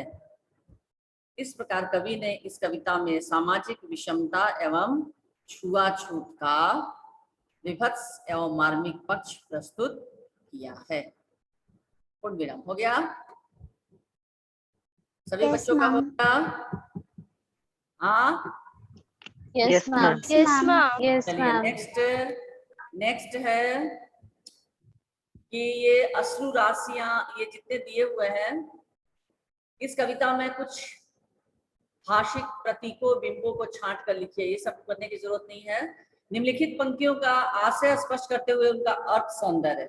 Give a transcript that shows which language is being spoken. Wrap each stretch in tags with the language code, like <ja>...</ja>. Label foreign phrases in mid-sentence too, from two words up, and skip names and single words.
<hi>इस प्रकार कवि ने इस कविता में सामाजिक विषमता एवं छुआछूत का विभत्स एवं मार्मिक पक्ष प्रस्तुत किया है। पूर्ण विराम। हो गया? सभी</hi> <en>Yes,</en> <hi>बच्चों का हो</hi> <en>ma'am.</en> <hi>गया? हाँ,</hi> <en>Yes, ma'am. Yes, ma'am. Yes,</en> <hi>चलिए</hi> <en>ma'am.</en> <hi>नेक्स्ट है कि ये अश्रु राशियां, ये जितने दिए हुए हैं, इस कविता में कुछ भाषिक प्रतीकों बिंबों को छांट कर लिखिए। ये सब करने की जरूरत नहीं है। निम्नलिखित पंक्तियों का आशय स्पष्ट करते हुए उनका अर्थ सौंदर्य।</hi>